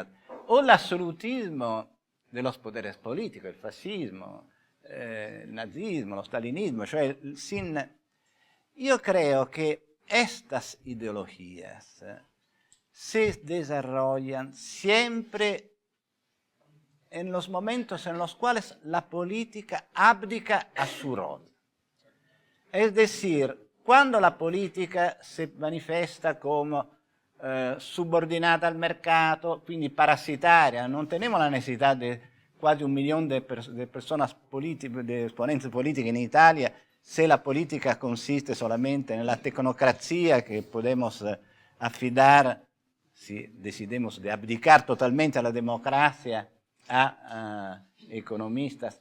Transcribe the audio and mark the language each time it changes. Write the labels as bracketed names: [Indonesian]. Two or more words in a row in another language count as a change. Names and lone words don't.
[Spanish] O el absolutismo de los poderes políticos, el fascismo, el nazismo, el stalinismo, yo creo que estas ideologías se desarrollan siempre en los momentos en los cuales la política abdica a su rol. Es decir, cuando la política se manifiesta como [Italian] subordinata al mercato, quindi parasitaria, non [Spanish] tenemos la [Italian] necessità di [Spanish] quasi 1 millón de personas de exponentes políticos en Italia, si la política consiste solamente en la tecnocracia que podemos afidar, si decidimos de abdicar totalmente a la democracia, a economistas.